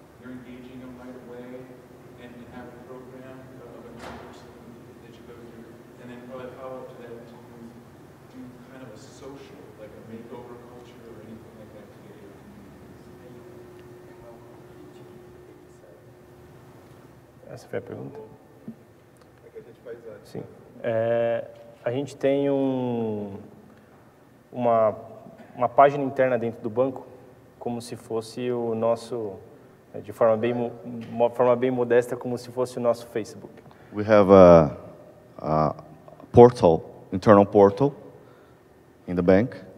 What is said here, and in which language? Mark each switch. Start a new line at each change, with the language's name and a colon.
English: You're engaging them right away, and you have a program of a new person that you go through, and then probably follow up to that to do kind of a social, like a makeover culture or anything like that to get your community.
Portuguese: Essa foi a pergunta? É que a gente faz antes. Sim. A gente tem uma página interna dentro do banco, como se fosse o nosso, de forma bem modesta, como se fosse o nosso Facebook.
English: We have a portal, internal portal in the bank.